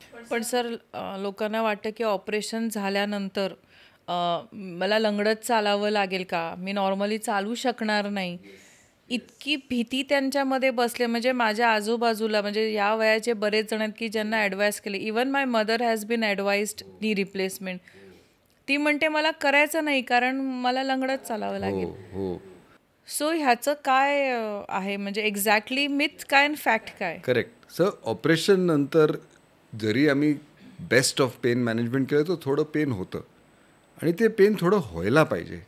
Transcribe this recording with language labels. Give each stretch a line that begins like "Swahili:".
Marathi: पण सर, लोकांना वाटतं की ऑपरेशन झाल्यानंतर मला लंगडत चालावं लागेल का, मी नॉर्मली चालू शकणार नाही, इतकी भीती त्यांच्यामध्ये बसले. म्हणजे माझ्या आजूबाजूला म्हणजे या वयाचे बरेच जण आहेत की ज्यांना ॲडवाईस केले.
English: Even my mother has been advised knee replacement.
Marathi: ती म्हणते मला करायचं नाही कारण मला लंगडत चालावं लागेल. हो. सो ह्याचं काय आहे, म्हणजे एक्झॅक्टली मिथ काय आणि फॅक्ट काय? करेक्ट. सर, ऑपरेशन नंतर जरी आम्ही
English: best of pain management
Marathi: केलं तर थोडं पेन होतं आणि ते पेन थोडं व्हायला पाहिजे.